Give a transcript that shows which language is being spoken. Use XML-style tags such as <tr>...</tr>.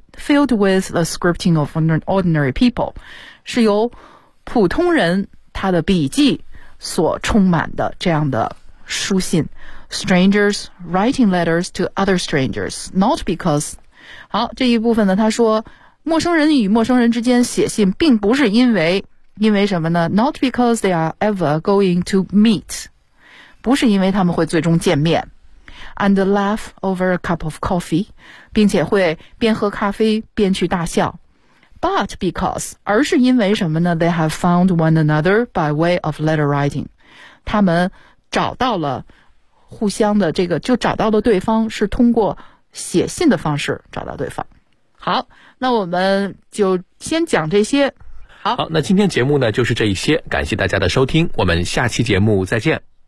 <en>Filled with the scripting of ordinary people,</en> <zh>是由普通人他的笔记所充满的这样的</zh> <en>书信 strangers writing letters to other strangers, not because.</en> <zh>好，这一部分呢，他说陌生人与陌生人之间写信并不是因为什么呢？</zh> <en>Not because they are ever going to meet.</en> <zh>不是因为他们会最终见面。</zh> <en>And laugh over a cup of coffee,</en> <zh>并且会边喝咖啡边去大笑。</zh> <en>But because,</en> <zh>而是因为什么呢？</zh> <en>They have found one another by way of letter writing.</en> <zh>他们找到了互相的这个，就找到了对方，是通过写信的方式找到对方。好，那我们就先讲这些。好，那今天节目呢就是这一些，感谢大家的收听，我们下期节目再见。</zh>